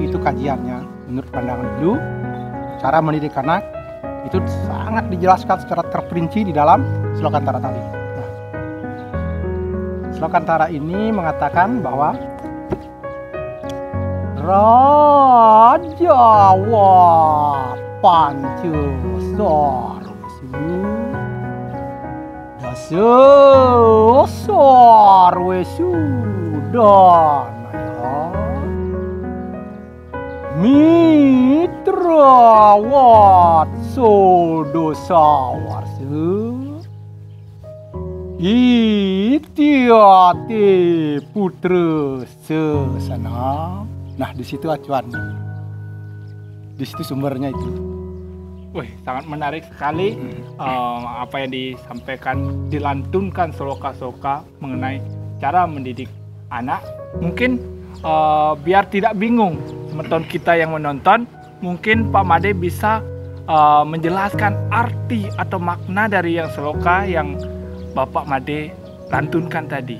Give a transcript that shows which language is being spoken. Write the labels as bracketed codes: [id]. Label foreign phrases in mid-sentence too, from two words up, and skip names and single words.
[id] Itu kajiannya menurut pandangan Hindu. Cara mendidik anak itu sangat dijelaskan secara terperinci di dalam Slokantara tadi. Nah, Slokantara ini mengatakan bahwa Raja Wat [sa] Pancasarwesu Dasarwesu Danaya Mitra Wat Sodosawarse Itiati putra sesana. [id] Nah, di situ acuan. Di situ sumbernya itu. Wih, sangat menarik sekali apa yang disampaikan, dilantunkan sloka-sloka mengenai cara mendidik anak. Mungkin biar tidak bingung teman-teman kita yang menonton, mungkin Pak Made bisa menjelaskan arti atau makna dari yang sloka yang Bapak Made lantunkan tadi.